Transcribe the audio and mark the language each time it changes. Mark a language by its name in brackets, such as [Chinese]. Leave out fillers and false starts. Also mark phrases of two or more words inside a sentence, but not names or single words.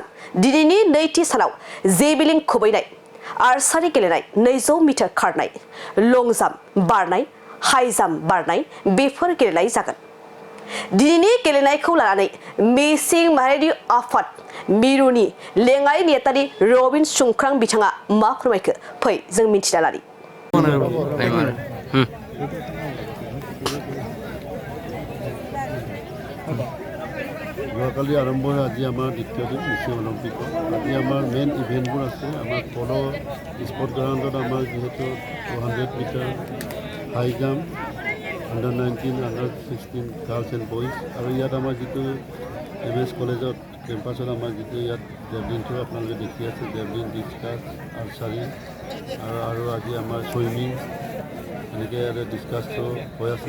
[Bodo] दिनैनि नैथि सानाव जेभलिन खुबैनाय, आर्चारि गेलेनाय, 200 मिटार खारनाय, [English] long jump [Bodo] बारनाय, [English] high jump [Bodo] बारनाय बेफोर गेलेनाय जागोन। दिनैनि गेलेनायखौ लानानै मिसिं माहारियारि आफाद मिरुनि लेङाइ नेहाथारि रबिन सुंख्रां बिथाङा मा फोरमायखो फै जों मिथिना लानि। [Assamese] যোৱাকালি আৰম্ভ হয় আজি আমাৰ দ্বিতীয় দিন মিচিং অলিম্পিকৰ। আজি আমাৰ [English] main events [Assamese] আছে। আমাৰ পল' [English] sport ground [Assamese] আমাৰ যিহেতু 200 মিটাৰ [English] high jump, [Assamese] under-19, under-16 [English] girls and boys, [Assamese] আৰু ইয়াত আমাৰ যিটো MS কলেজত কেম্পাছত আমাৰ যিটো ইয়াত জেভলিনটো আপোনালোকে দেখি আছে, জেভলিন, ডিছকাছ, আৰ্চাৰী আৰু আজি আমাৰ ছুইমিং এনেকৈ ইয়াতে ডিছকাছটো হৈ আছে।